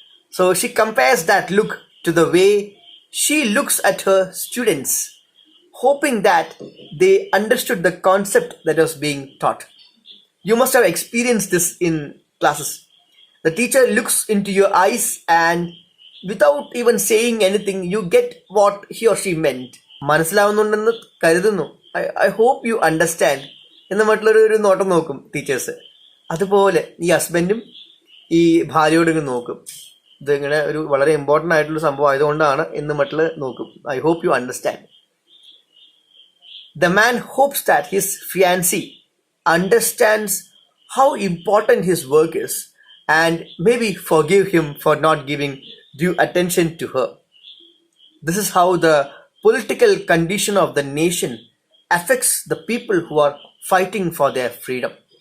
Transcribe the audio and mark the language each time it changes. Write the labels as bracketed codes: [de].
[en] So she compares that look to the way she looks at her students, hoping that they understood the concept that was being taught. You must have experienced this in classes. The teacher looks into your eyes and without even saying anything, you get what he or she meant. [ml] മനസ്സിലാവുന്നുണ്ടെന്ന് കരുതുന്നു. [en] I hope you understand [ml] എന്ന മറ്റുള്ളൊരു നോട്ടം നോക്കും teachers. അതുപോലെ ഈ ഹസ്ബൻഡും ഈ ഭാര്യയോട് നോക്കും. ഇതിങ്ങനെ ഒരു വളരെ ഇമ്പോർട്ടൻ്റ് ആയിട്ടുള്ള സംഭവം ആയതുകൊണ്ടാണ് എന്ന് മറ്റുള്ള നോക്കും. [en] I hope you understand. The man hopes that his fiancée understands how important his work is and maybe forgive him for not giving due attention to her. This is how the political condition of the nation affects the people who are fighting for their freedom.